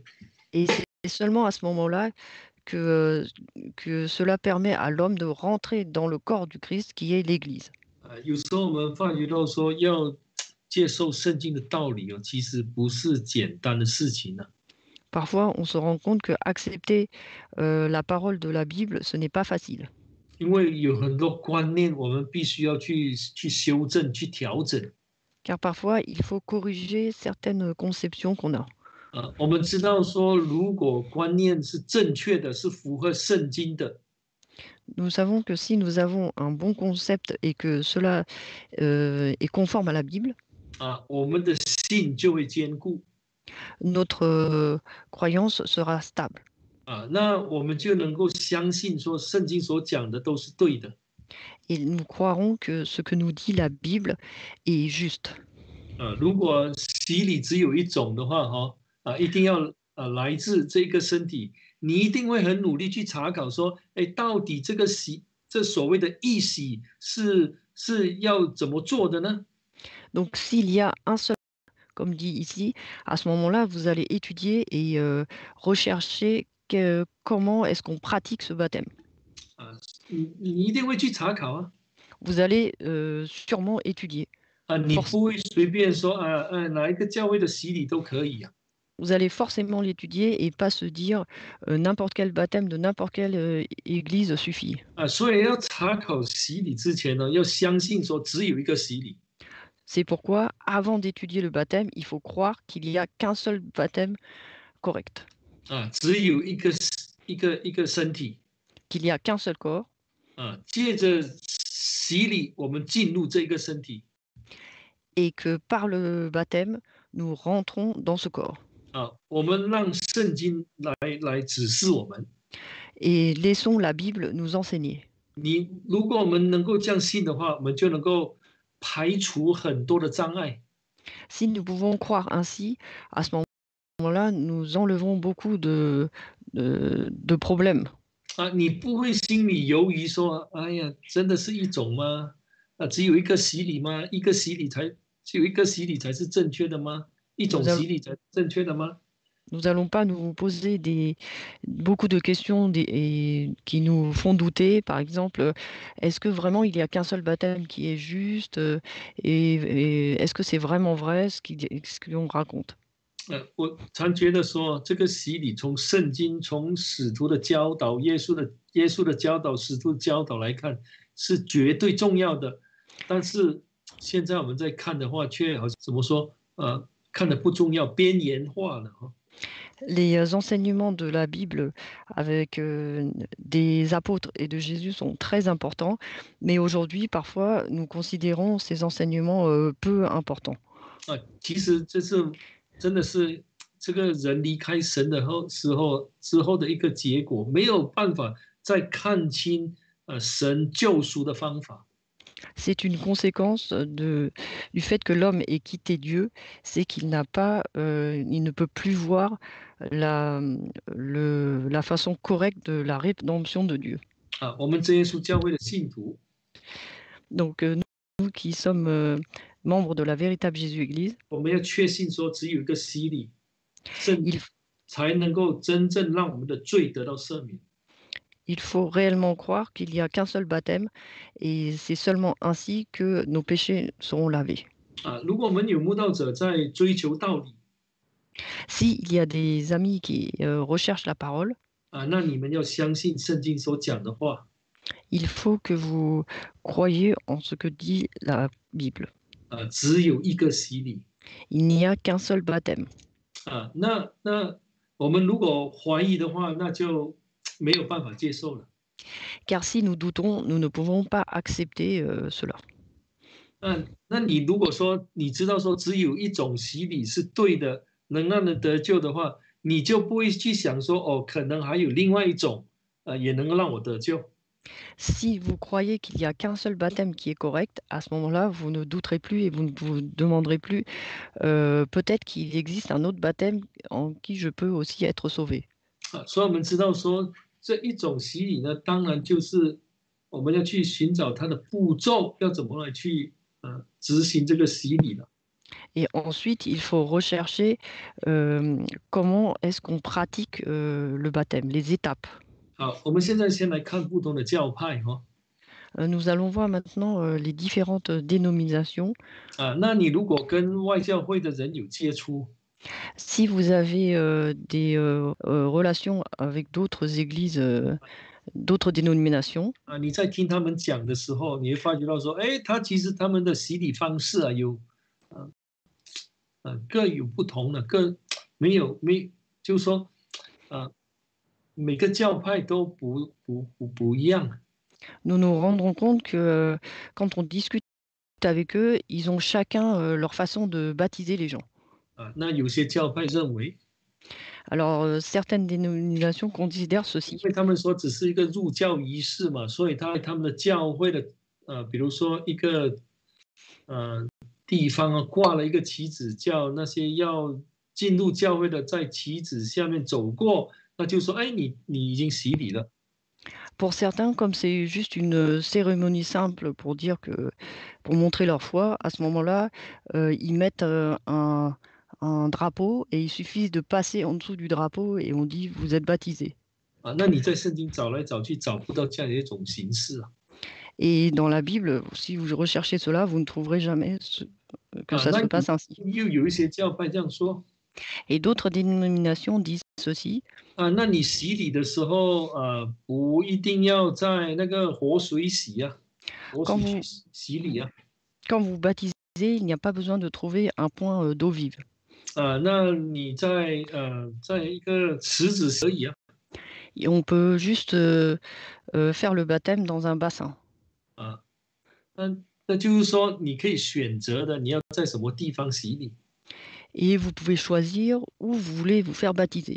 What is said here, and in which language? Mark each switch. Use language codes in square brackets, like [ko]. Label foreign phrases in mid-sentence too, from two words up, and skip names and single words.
[fr] Et c'est seulement à ce moment-là que cela permet à l'homme de rentrer dans le corps du Christ qui est l'Église. [zh] 有时候我们发觉到说要接受圣经的道理其实不是简单的事情呢。 [fr] Parfois, on se rend compte que accepter la parole de la Bible, ce n'est pas facile. [zh] 因为有很多观念我们必须要去修正、去调整。 [fr] Car parfois, il faut corriger certaines conceptions qu'on a. [zh] 我们知道说，如果观念是正确的，是符合圣经的， [fr] Nous savons que si nous avons un bon concept et que cela est conforme à la Bible, [zh] 我们的信就会坚固。 [fr] notre croyance sera stable. [zh] 那我们就能够相信说，圣经所讲的都是对的。 [fr] Et nous croirons que ce que nous dit la Bible est juste. [zh] 如果洗礼只有一种的话，一定要来自这个身体，你一定会很努力去查考说，到底这个这所谓的义洗是要怎么做的呢？ [fr] Donc s'il y a un seul, comme dit ici, à ce moment-là, vous allez étudier et rechercher comment est-ce qu'on pratique ce baptême. [zh] 你一定会去查考啊。 [fr] Vous allez sûrement étudier. [zh] 你不会随便说哪一个教会的洗礼都可以啊。 [fr] Vous allez forcément l'étudier et pas se dire n'importe quel baptême de n'importe quelle église suffit. [zh] 所以要查考洗礼之前呢，要相信说只有一个洗礼。 [fr] C'est pourquoi, avant d'étudier le baptême, il faut croire qu'il n'y a qu'un seul baptême correct. [zh] 只有一个身体。 [fr] Qu'il n'y a qu'un seul corps. [zh] 借着洗礼，我们进入这个身体。 [fr] Et que par le baptême, nous rentrons dans ce corps. [zh] 我们让圣经来指示我们。 [fr] Et laissons la Bible nous enseigner. [zh] 如果我们能够这样信的话，我们就能够排除很多的障碍。 [fr] Si nous pouvons croire ainsi, à ce moment-là, nous enlevons beaucoup de problèmes. [zh] 你不会心里犹豫说，哎呀，真的是一种吗？只有一个洗礼吗？只有一个洗礼才是正确的吗？一种洗礼才是正确的吗？ [fr] Nous n'allons pas nous poser beaucoup de questions qui nous font douter. Par exemple, est-ce que vraiment il n'y a qu'un seul baptême qui est juste et est-ce que c'est vraiment vrai ce qu'on raconte? [zh] 我常觉得说，这个洗礼从圣经、从使徒的教导、耶稣的教导、使徒的教导来看，是绝对重要的。但是现在我们在看的话，却好像怎么说？看的不重要，边缘化了。 [fr] Les enseignements de la Bible avec des apôtres et de Jésus sont très importants, mais aujourd'hui, parfois, nous considérons ces enseignements peu importants. [zh] 其实这是真的是这个人离开神的之后的一个结果，没有办法再看清神救赎的方法。 [fr] C'est une conséquence du fait que l'homme ait quitté Dieu, c'est qu'il il ne peut plus voir la façon correcte de la rédemption de Dieu. [zh] 我们真耶稣教会的信徒， [fr] Donc nous qui sommes membres de la véritable Jésus-Église, [zh] 我们要确信说只有一个洗礼，才能够真正让我们的罪得到赦免。 [fr] Il faut réellement croire qu'il n'y a qu'un seul baptême et c'est seulement ainsi que nos péchés seront lavés. [zh] 如果我们有慕道者在追求道理， [fr] S'il y a des amis qui recherchent la parole, [zh] 那你们要相信圣经所讲的话。 [fr] il faut que vous croyiez en ce que dit la Bible. [zh] 只有一个洗礼。 [fr] Il n'y a qu'un seul baptême. [zh] 那我们如果怀疑的话，那就没有办法接受了。 [fr] Car si nous doutons, nous ne pouvons pas accepter cela. [zh] 那你如果说你知道说只有一种洗礼是对的，能让人得救的话，你就不会去想说哦，可能还有另外一种，也能够让我得救。 [fr] Si vous croyez qu'il n'y a qu'un seul baptême qui est correct, à ce moment-là, vous ne douterez plus et vous ne vous demanderez plus peut-être qu'il existe un autre baptême en qui je peux aussi être sauvé. [zh] 所以我们知道说这一种洗礼呢，当然就是我们要去寻找它的步骤，要怎么来去执行这个洗礼了。 [fr] Et ensuite, il faut rechercher comment est-ce qu'on pratique le baptême, les étapes. [zh] 好，我们现在先来看不同的教派哈。 [fr] Nous allons voir maintenant les différentes dénominations. [zh] 那你如果跟外教会的人有接触， [fr] Si vous avez des relations avec d'autres églises, d'autres dénominations, [zh] 你在听他们讲的时候，你会发觉到说，哎，其实他们的洗礼方式有各有不同的，没就是说每个教派都不一样。 [fr] nous nous rendrons compte que quand on discute avec eux, ils ont chacun leur façon de baptiser les gens. [zh] 那有些教派认为， [fr] Alors, certaines dénominations considèrent [zh] 因 [fr] ceci. [zh] 为他们说只是一个入教仪式嘛，所以他们的教会的比如说一个地方挂了一个旗子，叫那些要进入教会的在旗子下面走过，那就说，哎，你已经洗礼了。 [fr] Pour certains, comme c'est juste une cérémonie simple pour dire que, pour montrer leur foi, à ce moment-là, ils mettent un drapeau et il suffit de passer en dessous du drapeau et on dit vous êtes baptisé. [zh] 那你在圣经找来找去找不到这样的一种形式啊。 [fr] Et dans la Bible, si vous recherchez cela, vous ne trouverez jamais que ça se passe ainsi. [zh] 又有一些教派这样说， [fr] Et d'autres dénominations disent ceci. [zh] 那你洗礼的时候不一定要在那个活水洗啊，活水去洗礼啊。 [fr] Quand vous baptisez, il n'y a pas besoin de trouver un point d'eau vive. [zh] 那你在一个池子而已啊。 [fr] Et on peut juste faire le baptême dans un bassin. [zh] 那就是说你可以选择的，你要在什么地方洗礼。 [fr] Et vous pouvez choisir où vous voulez vous faire baptiser.